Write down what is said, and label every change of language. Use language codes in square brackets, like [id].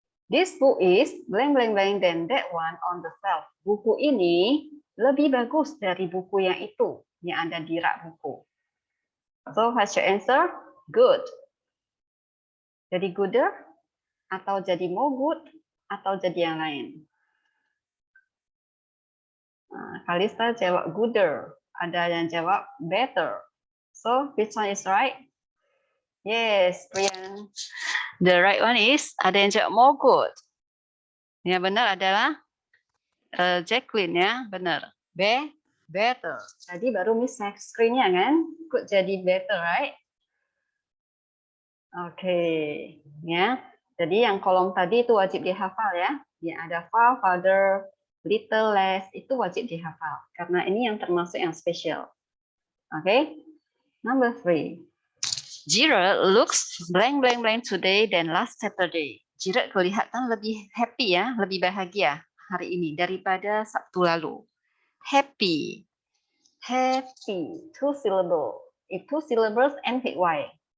[en] This book is blank, blank, blank, then that one on the shelf. [id] Buku ini lebih bagus dari buku yang itu yang ada di rak buku. [en] So what's your answer? Good. [id] Jadi [en] gooder [id] atau jadi [en] more good [id] atau jadi yang lain? Nah, Kalista jawab gooder. Ada yang jawab better. [en] So which one is right? Yes, Priyan. The right one is [id] ada yang jawab [en] more good. [id] Yang benar adalah Jacqueline ya, benar. Better. Tadi baru miss screen-nya kan? [en] Could [id] jadi [en] better, right? [id] Oke, ya. Jadi yang kolom tadi itu wajib dihafal ya. Yang ada far, farther, little, less itu wajib dihafal karena ini yang termasuk yang spesial. [en] Oke. Number 3. Jira looks blank, blank, blank today than last Saturday. [id] Jira kelihatan lebih happy ya, lebih bahagia hari ini daripada Sabtu lalu. Happy. [en] Happy. 2 syllable. If 2 syllables end with Y.